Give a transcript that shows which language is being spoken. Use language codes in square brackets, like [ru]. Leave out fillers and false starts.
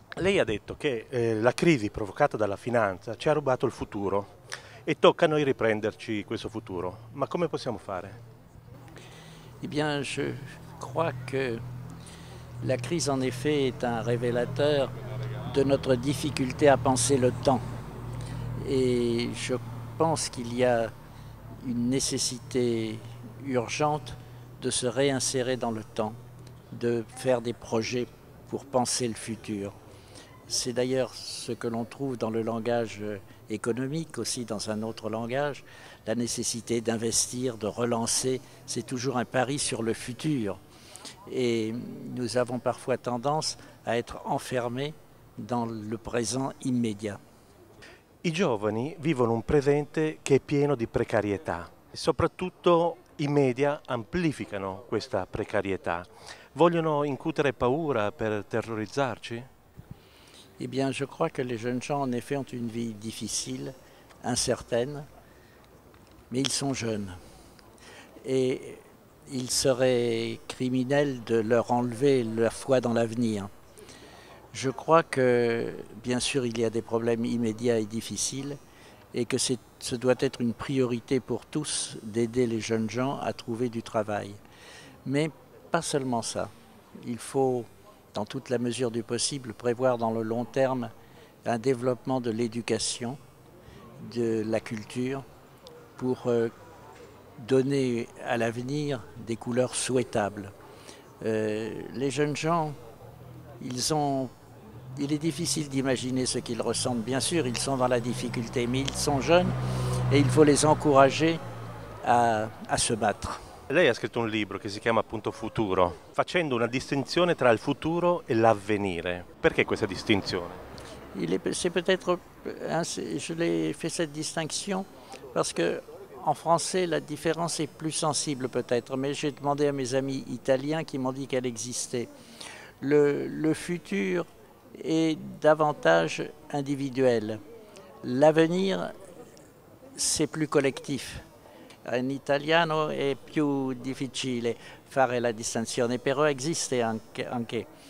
[it] Lei ha detto che la crisi provocata dalla finanza ci ha rubato il futuro e tocca a noi riprenderci questo futuro. Ma come possiamo fare? [fr] Eh bien, je crois que la crise, en effet, est un révélateur de notre difficulté à penser le temps. Et je pense qu'il y a une nécessité urgente de se réinsérer dans le temps, de faire des projets pour penser le futur. C'est d'ailleurs ce que l'on trouve dans le langage économique, aussi dans un autre langage, la nécessité d'investir, de relancer, c'est toujours un pari sur le futur. Et nous avons parfois tendance à être enfermés dans le présent immédiat. I giovani vivono un presente che è pieno di precarietà e soprattutto i media amplificano questa precarietà. Vogliono incutere paura per terrorizzarci? Eh bien, je crois que les jeunes gens, en effet, ont une vie difficile, incertaine, mais ils sont jeunes. Et il serait criminel de leur enlever leur foi dans l'avenir. Je crois que, bien sûr, il y a des problèmes immédiats et difficiles et que ce doit être une priorité pour tous d'aider les jeunes gens à trouver du travail. Mais pas seulement ça. Il faut, dans toute la mesure du possible, prévoir dans le long terme un développement de l'éducation, de la culture, pour donner à l'avenir des couleurs souhaitables. Les jeunes gens, il est difficile d'imaginer ce qu'ils ressentent. Bien sûr, ils sont dans la difficulté, mais ils sont jeunes et il faut les encourager à se battre. [it] Lei ha scritto un libro che si chiama appunto Futuro, facendo una distinzione tra il futuro e l'avvenire. Perché questa distinzione? [fr] C'est peut-être, je l'ai fait cette distinction parce que en français la différence est plus sensible peut-être, mais j'ai demandé à mes amis italiens qui m'ont dit qu'elle existait. Le futur est davantage individuel. L'avenir, c'est plus collettif. [it] In italiano è più difficile fare la distinzione, però esiste anche.